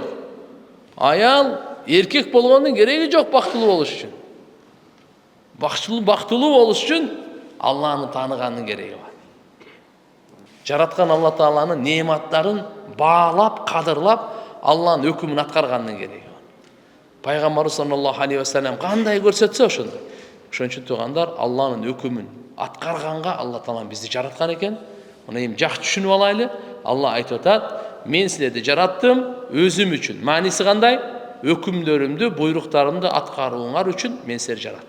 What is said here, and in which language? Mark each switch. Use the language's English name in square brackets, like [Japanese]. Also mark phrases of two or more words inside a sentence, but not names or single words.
[Kyrgyz] Аял эркек болгондун кереги жок бактылуу болуш үчүн. Бактылуу болуш үчүн Алланы тааныгандын кереги бар. Жараткан Алла Тааланын неаматтарын баалап, кадырлап, Алланын өкүмүн аткаргандын кереги бар. Пайгамбарыбыз [Arabic] صلى الله عليه وسلم [Kyrgyz] кандай көрсөтсө ошондой. Ошон үчүн туугандар, Алланын өкүмүн аткарганга Алла Таала бизди жараткан экен. Муну эми жакшы түшүнүп алайлы. Алла айтып атат: "Мен силерди жараттым өзүм үчүн." Мааниси кандай? Өкүмдөрүмдү, буйруктарымды аткарууңар үчүн мен силерди жараттым.